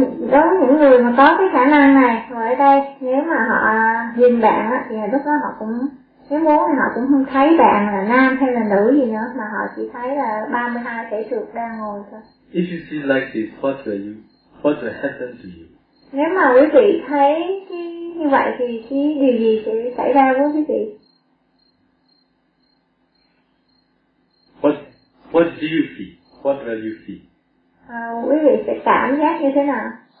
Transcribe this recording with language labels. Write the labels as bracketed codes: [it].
[vi] Đối với những người mà có cái khả năng này ngồi ở đây, nếu mà họ nhìn bạn á thì lúc đó họ cũng nếu muốn thì họ cũng không thấy bạn là nam hay là nữ gì nữa, mà họ chỉ thấy là 32 thể trược đang ngồi thôi. [en] If you see like this, what will happen to you? [vi] Nếu mà quý vị thấy như vậy thì cái điều gì sẽ xảy ra với quý vị? [en] What do you feel? What will you feel? [vi] Quý vị sẽ cảm giác như thế nào?